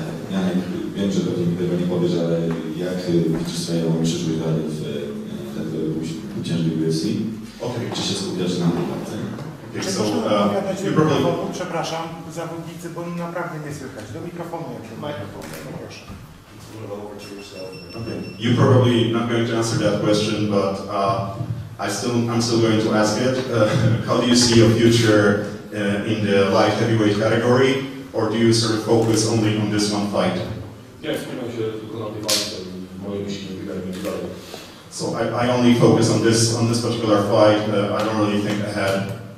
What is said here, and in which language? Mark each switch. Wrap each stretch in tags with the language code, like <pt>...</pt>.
<pl>Janek, wiem, że pewnie mi tego nie powiesz, ale jak widzisz swoją przyszłość dalej w tak uciężnej UFC?</pl> <en>Okay.</en> <pl>Czy się skupiasz na tej walce? Przepraszam, zawodnicy, bo naprawdę nie słychać. Do mikrofonu, jak mikrofon, proszę.</pl> <en>Okay. You're probably not going to answer that question, but I'm still going to ask it. How do you see your future in the light heavyweight category, or do you sort of focus only on this one fight?</en> <pl>Ja skupiam się tylko na tej walce, moje myśli nie biegają dalej.</pl> <en>So I only focus on this particular fight. I don't really think ahead.</en>